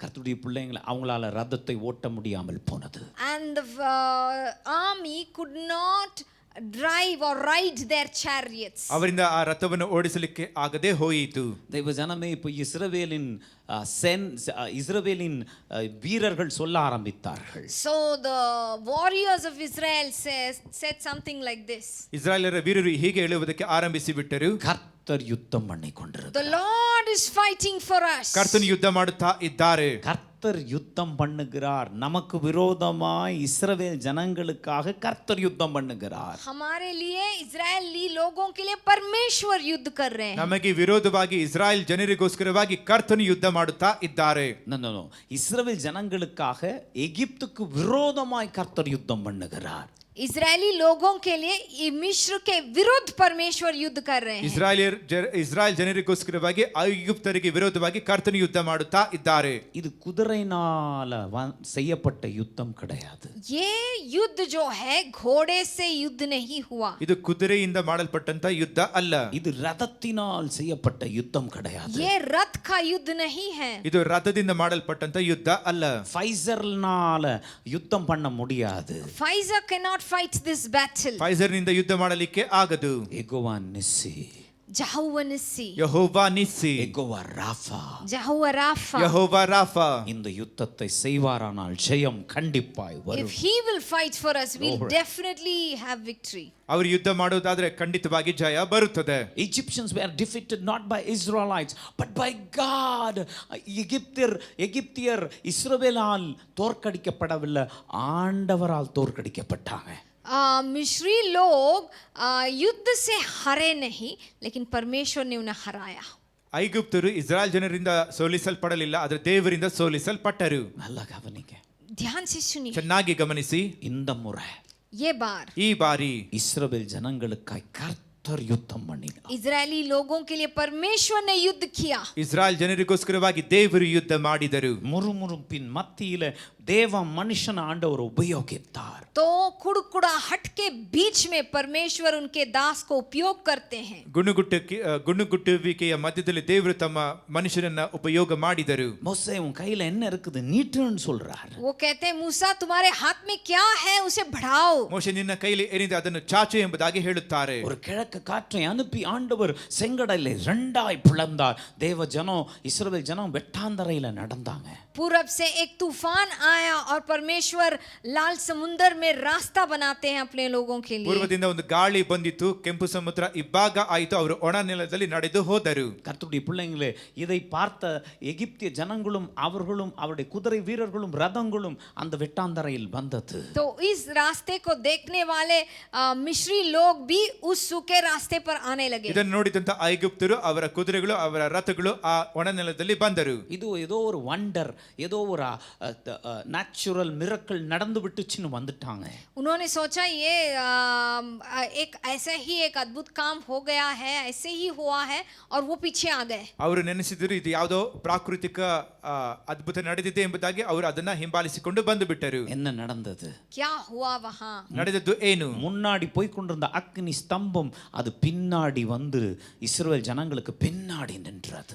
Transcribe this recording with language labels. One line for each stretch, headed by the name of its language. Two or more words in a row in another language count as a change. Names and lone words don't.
Tamil: கர்த்தருடைய பிள்ளைங்களை அவங்களால ரதத்தை ஓட்ட முடியாமல் போனது.
English: And the army could not drive or ride their chariots.
Kannada: ಅವರಿಂದ ಆ ರಥವನ್ನು ಓಡಿಸಲಿಕ್ಕೆ ಆಗದೆ ಹೋಯಿತು.
Tamil: தெய்வ ஜனமே, இப்போ இஸ்ரவேலின் வீரர்கள் சொல்ல ஆரம்பித்தார்கள்.
English: So the warriors of Israel said something like this.
Kannada: ಇಸ್ರಾಯೇಲರ ವೀರರು ಹೀಗೆ ಹೇಳುವುದಕ್ಕೆ ಆರಂಭಿಸಿ ಬಿಟ್ಟರು.
Tamil: கர்த்தர் யுத்தம் பண்ணி கொண்டிருக்கிறார்.
English: The Lord is fighting for us.
Kannada: ಕರ್ತನು ಯುದ್ಧ ಮಾಡುತ್ತಾ ಇದ್ದಾರೆ.
Tamil: கர்த்தர் யுத்தம் பண்ணுகிறார். நமக்கு விரோதமாய் இஸ்ரவேல் ஜனங்களுக்காக கர்த்தர் யுத்தம் பண்ணுகிறார்.
Hindi: हमारे लिए इजरायली लोगों के लिए परमेश्वर युद्ध कर रहे हैं.
Kannada: ನಮಗೆ ವಿರೋಧವಾಗಿ ಇಸ್ರಾಯೇಲ್ ಜನರಿಗೋಸ್ಕರವಾಗಿ ಕರ್ತನು ಯುದ್ಧ ಮಾಡುತ್ತಾ ಇದ್ದಾರೆ.
Tamil: நோ இஸ்ரவேல் ஜனங்களுக்காக எகிப்துக்கு விரோதமாய் கர்த்தர் யுத்தம் பண்ணுகிறார்.
Hindi: इजरायली लोगों के लिए मिस्र के विरुद्ध परमेश्वर युद्ध कर रहे हैं.
Kannada: ಇಸ್ರಾಯೇಲ್ ಜನರಿಗೋಸ್ಕರವಾಗಿ ಐಗುಪ್ತರಿಗೆ ವಿರೋಧವಾಗಿ ಕರ್ತನು ಯುದ್ಧ ಮಾಡುತ್ತಾ ಇದ್ದಾರೆ.
Tamil: இது குதிரையினால செய்யப்பட்ட யுத்தம் கிடையாது.
Hindi: ये युद्ध जो है घोड़े से युद्ध नहीं हुआ.
Kannada: ಇದು ಕುದುರೆಯಿಂದ ಮಾಡಲ್ಪಟ್ಟಂತ ಯುದ್ಧ ಅಲ್ಲ.
Tamil: இது ரதத்தினால் செய்யப்பட்ட யுத்தம் கிடையாது.
Hindi: ये रथ का युद्ध नहीं है.
Kannada: ಇದು ರಥದಿಂದ ಮಾಡಲ್ಪಟ್ಟಂತ ಯುದ್ಧ ಅಲ್ಲ.
Tamil: ஃபைசர்னால யுத்தம் பண்ண முடியாது.
English: Pfizer cannot fight this battle.
Kannada: ಫೈಜರ್ ನಿಂದ ಯುದ್ಧ ಮಾಡಲಿಕ್ಕೆ ಆಗದು. ಯೆಹೋವ ನಿಸ್ಸಿ,
English: Jehovah Nissi,
Kannada: ಯೆಹೋವ ನಿಸ್ಸಿ, ಯೆಹೋವ ರಾಫಾ,
English: Jehovah Rapha.
Kannada: ಯೆಹೋವ ರಾಫಾ
Tamil: இந்த யுத்தத்தை செய்வாரானால் ஜெயம் கண்டிப்பாய்
English: If
Tamil: வரும்.
English: he will fight for us, we'll Lord. definitely have victory.
Kannada: ಅವರು ಯುದ್ಧ ಮಾಡುವುದಾದ್ರೆ ಖಂಡಿತವಾಗಿ ಜಯ ಬರುತ್ತದೆ.
English: Egyptians were defeated not by Israelites but by God.
Tamil: எகிப்தியர் இஸ்ரவேலால் தோற்கடிக்கப்படவில்லை, ஆண்டவரால் தோற்கடிக்கப்பட்டாங்க.
Hindi: मिस्री लोग युद्ध से हारे नहीं, लेकिन परमेश्वर ने उन्हें हराया.
Kannada: ಐಗುಪ್ತರು ಇಸ್ರಾಯೇಲ್ ಜನರಿಂದ ಸೋಲಿಸಲ್ಪಡಲಿಲ್ಲ, ಆದರೆ ದೇವರಿಂದ ಸೋಲಿಸಲ್ಪಟ್ಟರು.
Tamil: நல்லா கவனிங்க,
Hindi: ध्यान से सुनिए.
Kannada: ಚೆನ್ನಾಗಿ ಗಮನಿಸಿ.
Tamil: இந்த முறை
Hindi: ये बार
Kannada: ಈ ಬಾರಿ
Tamil: இஸ்ரவேல் ஜனங்களுக்காய் கர்த்தர் யுத்தம் பண்ணினார்.
Hindi: इजरायली लोगों के लिए परमेश्वर ने युद्ध किया.
Kannada: ಇಸ್ರಾಯೇಲ್ ಜನರಿಗೋಸ್ಕರವಾಗಿ ದೇವರು ಯುದ್ಧ ಮಾಡಿದರು.
Tamil: முறுமுறுப்பின் மத்தியில தேவ மனுஷன ஆண்டவர் உபயோகித்தார்.
Hindi: तो कुड़कुड़ाहट के बीच में परमेश्वर उनके दास को उपयोग करते हैं.
Kannada: ಗುಣಗುಟ್ಟುವಿಕೆಯ ಮಧ್ಯದಲ್ಲಿ ದೇವರು ತಮ್ಮ ಮನುಷ್ಯರನ್ನ ಉಪಯೋಗ ಮಾಡಿದರು.
Tamil: மோசே உன் கையில என்ன இருக்குது நீட்டுன்னு சொல்றார்.
Hindi: वो कहते हैं मूसा तुम्हारे हाथ में क्या है, उसे बढ़ाओ.
Kannada: ಮೋಶೆ ನಿನ್ನ ಕೈಲಿ ಏನಿದೆ ಅದನ್ನು ಚಾಚು ಎಂಬುದಾಗಿ ಹೇಳುತ್ತಾರೆ.
Tamil: ஒரு கிழக்கு காற்றை அனுப்பி ஆண்டவர் செங்கடலை ரெண்டாய் பிளந்தார். தேவ ஜனம் இஸ்ரவேல் ஜனம் வெட்டாந்தரையில நடந்தாங்க.
Hindi: पूरब से एक तूफान आया और परमेश्वर लाल समुद्र में रास्ता बनाते हैं अपने लोगों के लिए.
Kannada: ಪೂರ್ವದಿಂದ ಒಂದು ಗಾಳಿ ಬಂದಿತ್ತು, ಕೆಂಪು ಸಮುದ್ರ ಇಬ್ಬಾಗ ಆಯಿತು, ಅವರು ಒಣ ನೆಲದಲ್ಲಿ ನಡೆದು ಹೋದರು.
Tamil: கர்த்தருடைய பிள்ளைங்களே, இதை பார்த்த எகிப்திய ஜனங்களும் அவர்களும் அவருடைய குதிரை வீரர்களும் ரதங்களும் அந்த வெட்டாந்தரையில் வந்தது.
Hindi: तो इस रास्ते को देखने वाले मिस्री लोग भी उस सूखे रास्ते पर आने लगे.
Kannada: ಇದನ್ನು ನೋಡಿದಂತ ಐಗುಪ್ತರು ಅವರ ಕುದುರೆಗಳು ಅವರ ರಥಗಳು ಆ ಒಣ ನೆಲದಲ್ಲಿ ಬಂದರು.
Tamil: இது ஏதோ ஒரு வண்டர், ஏதோ ஒரு
English: natural miracle
Tamil: நடந்து விட்டுச்சுன்னு வந்துட்டாங்க.
Hindi: उन्होंने सोचा ये एक ऐसे ही एक अद्भुत काम हो गया है, ऐसे ही हुआ है, और वो पीछे आ गए.
Kannada: ಅವರು ನೆನೆಸಿದರು ಇದು ಯಾವುದೋ ಪ್ರಾಕೃತಿಕ ಅದ್ಭುತ ನಡೆದಿದೆ ಎಂಬುದಾಗಿ ಅವರು ಅದನ್ನ ಹಿಂಬಾಲಿಸಿಕೊಂಡು ಬಂದು ಬಿಟ್ಟರು.
Tamil: என்ன நடந்தது?
Hindi: क्या हुआ वहां?
Kannada: ನಡೆದದ್ದು ಏನು?
Tamil: முன்னாடி போய் கொண்டிருந்த அக்னி ஸ்தம்பம் அது பின்னாடி வந்து இஸ்ரவேல் ஜனங்களுக்கு பின்னாடி நின்றது.